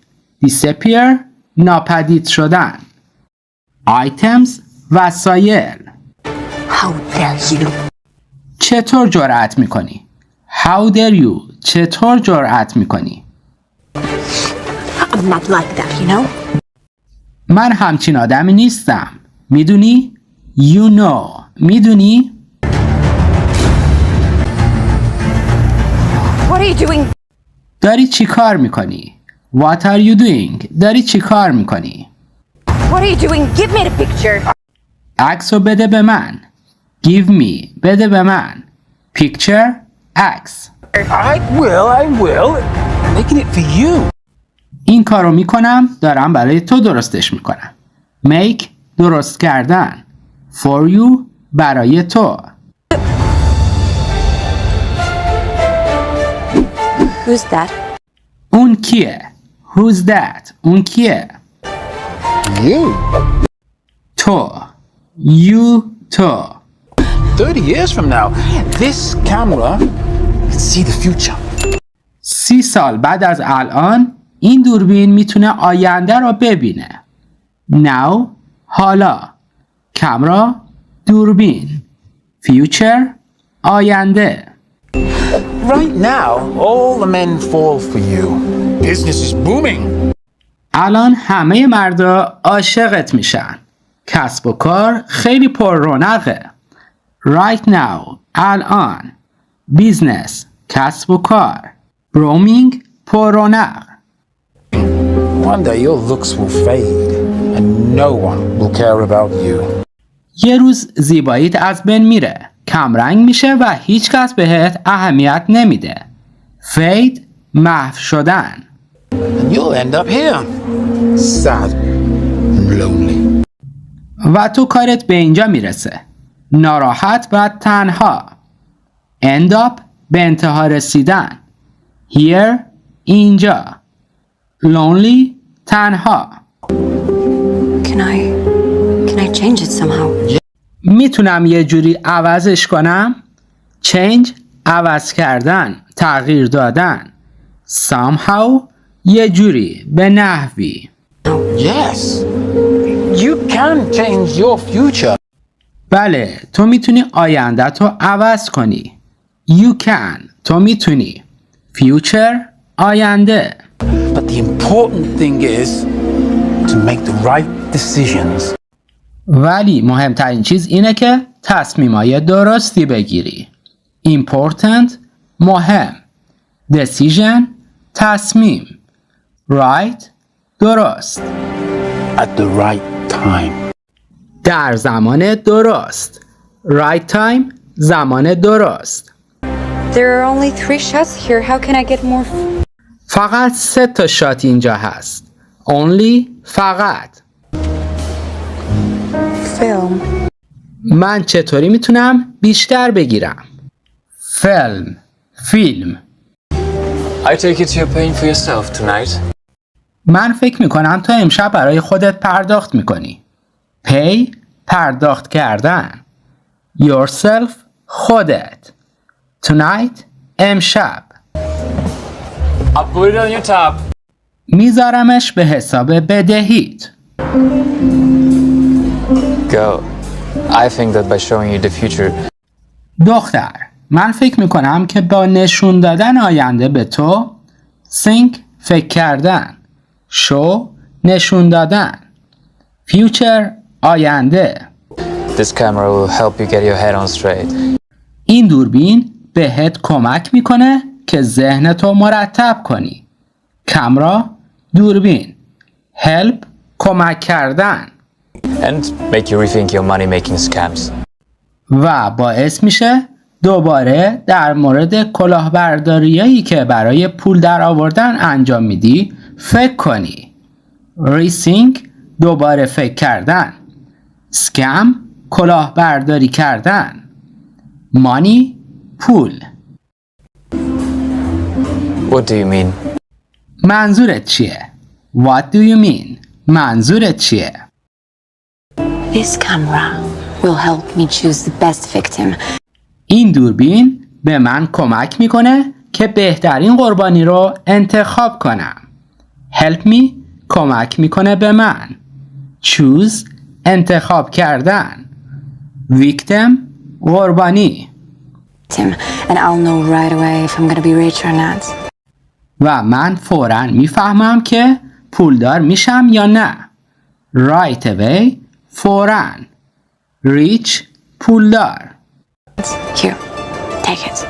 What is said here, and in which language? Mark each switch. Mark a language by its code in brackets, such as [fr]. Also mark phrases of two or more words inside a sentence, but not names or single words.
[fa] Disappear. ناپدید شدن. [en] Items. [fa] وسایل. [en] How dare you? [fa] چطور جرأت میکنی؟ [en] How dare you. [fa] چطور جرأت میکنی؟ [en] I'm not like that, you know? [fa] من همچین آدمی نیستم. میدونی؟ [en] You know. میدونی؟ What are you doing? [fa] داری چی کار میکنی؟ [en] What are you doing? [fa] داری چی کار میکنی؟ [en] What are you doing? Give me the picture. [fa] عکسو بده به من. [en] Give me. [fa] بده به من. [en] Picture. عکس. I will. I'm making it for you. [fa] این کارو میکنم. دارم برای تو درستش میکنم. Make. درست کردن. [en] For you. [fa] برای تو. [en] Who's that? [fa] اون کیه؟ [en] Who's that? [fa] اون کیه؟ [en] You. [fa] تو. You. تو. [en] 30 years from now, this camera can see the future. [fa] 30 سال بعد از الان این دوربین میتونه آینده رو ببینه. Now. حالا. کامرا. دوربین. Future. آینده. [en] Right now, all the men fall for you. Business is booming. [fa] الان همه مردا عاشقت میشن. کسب و کار خیلی پر رونقه. [en] Right now. [fa] الان. Business. کسب و کار. Booming. پر رونق. [en] One day your looks will fade and no one will care about you. [fa] یه روز زیباییت از بین میره، کمرنگ میشه و هیچ کس بهت اهمیت نمیده. فید، محو شدن. [en] And you'll end up here, sad and lonely. [fa] و تو کارت به اینجا میرسه، ناراحت و تنها. [en] end up، [fa] به انتها رسیدن. here، اینجا. lonely، تنها. [en] Can I change it somehow? [fa] میتونم یه جوری عوضش کنم؟ change، عوض کردن، تغییر دادن. somehow، یه جوری، به نحوی. [en] Yes, you can change your future. [fa] بله، تو میتونی آینده تو عوض کنی. [en] you can، [fa] تو میتونی. future، آینده. [en] But the important thing is to make the right decisions. [fa] ولی مهمترین چیز اینه که تصمیمای درستی بگیری. important، مهم. decision، تصمیم. right، درست. [en] At the right time. [fa] در زمان درست. [en] right time، [fa] زمان درست. [en] There are only 3 shots here. How can I get more? [fa] فقط 3 تا شات اینجا هست. only، فقط. [en] Film. [fa] من چطوری میتونم بیشتر بگیرم؟ فیلم. [en] I take it you're paying for yourself tonight. [fa] من فکر میکنم تو امشب برای خودت پرداخت میکنی. pay، پرداخت کردن. yourself، خودت. tonight، امشب. [en] I'll put it on your tab. [fa] میذارمش به حساب بدهیت. [en] Girl, I think that by showing you the future, [fa] دختر، من فکر میکنم که با نشون دادن آینده به تو think، فکر کردن. show، نشون دادن. future، آینده. [en] this camera will help you get your head on straight. [fa] این دوربین بهت کمک میکنه که ذهنتو مرتب کنی. کامرا، دوربین. help، کمک کردن. [en] And make you rethink your money-making scams. [fa] و باعث میشه دوباره در مورد کلاهبرداریایی که برای پول در آوردن انجام میدی فکر کنی. rethink، دوباره فکر کردن. scam، کلاهبرداری کردن. money، پول. [en] What do you mean? [fa] منظورت چیه؟ [en] What do you mean؟ [fa] منظورت چیه؟ [en] This camera will help me choose the best victim. [fa] این دوربین به من کمک میکنه که بهترین قربانی رو انتخاب کنم. [en] help me، [fa] کمک میکنه به من. choose، انتخاب کردن. victim، قربانی. [en] And I'll know right away if I'm gonna be rich or not. [fa] و من فوراً میفهمم که پولدار میشم یا نه. [en] right away، [fa] فوراً. rich، پولدار. [en] Here, take it.